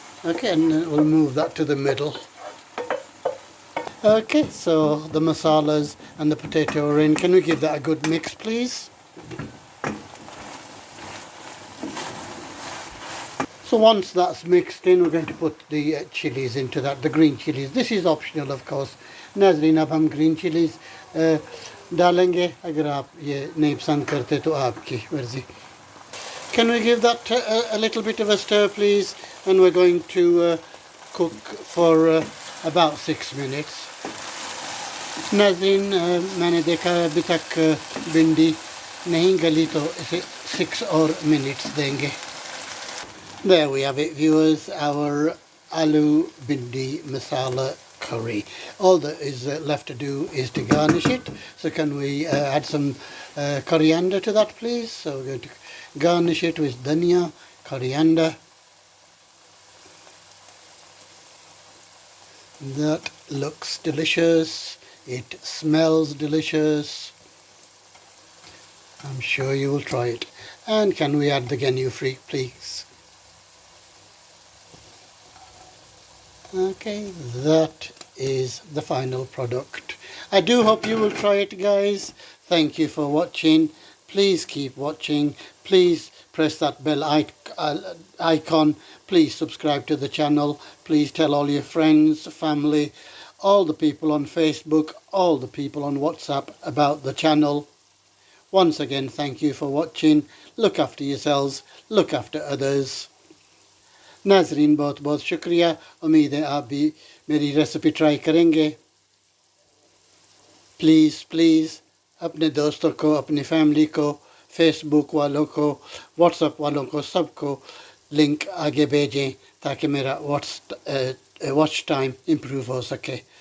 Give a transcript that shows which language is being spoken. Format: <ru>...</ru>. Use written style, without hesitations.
<en>Okay, and we'll move that to the middle. Okay, so the masalas and the potato are in. Can we give that a good mix, please? So once that's mixed in, we're going to put the chilies into that, the green chilies. This is optional, of course.</en> <hi>नाज़रीन अब हम green chilies डालेंगे। अगर आप ये नहीं पसंद करते तो आपकी मर्जी।</hi> <en>Can we give that a little bit of a stir, please? And we're going to cook for about 6 minutes.</en> <hi>नाज़रीन मैंने देखा अभी तक भिंडी नहीं गली, तो इसे 6 और minutes देंगे।</hi> <en>There we have it, viewers, our aloo bhindi masala curry. All that is left to do is to garnish it. So can we add some coriander to that, please? So we're going to garnish it with dhania, coriander. That looks delicious. It smells delicious. I'm sure you will try it. And can we add the genuine, please? Okay, that is the final product. I do hope you will try it, guys. Thank you for watching. Please keep watching. Please press that bell icon. Please subscribe to the channel. Please tell all your friends, family, all the people on Facebook, all the people on WhatsApp about the channel. Once again, thank you for watching. Look after yourselves. Look after others.</en> <hi>नाजरीन बहुत बहुत शुक्रिया। उम्मीद है आप भी मेरी recipe try करेंगे। प्लीज़ अपने दोस्तों को, अपनी फैमिली को, फेसबुक वालों को, व्हाट्सएप वालों को, सबको लिंक आगे भेजें ताकि मेरा वॉच टाइम इम्प्रूव हो सके।</hi>